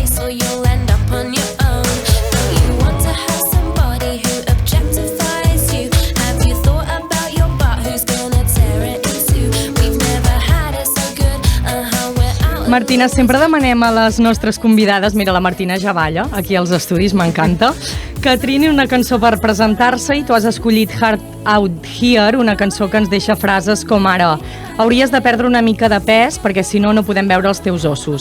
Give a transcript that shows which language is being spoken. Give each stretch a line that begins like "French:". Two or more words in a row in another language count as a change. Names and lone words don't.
English: you'll end up on your own. Don't you want to have somebody who objectifies you? Have you thought about your butt? Who's gonna tear it in two? We've never had it so good. We're out.
Catalan: Martina, sempre demanem a les nostres convidades, mira, la Martina ja balla aquí als estudis, m'encanta, que trini una cançó per presentar-se i tu has escollit Heart Out Here, una cançó que ens deixa frases com ara: hauries de perdre una mica de pes perquè si no, no podem veure els teus ossos.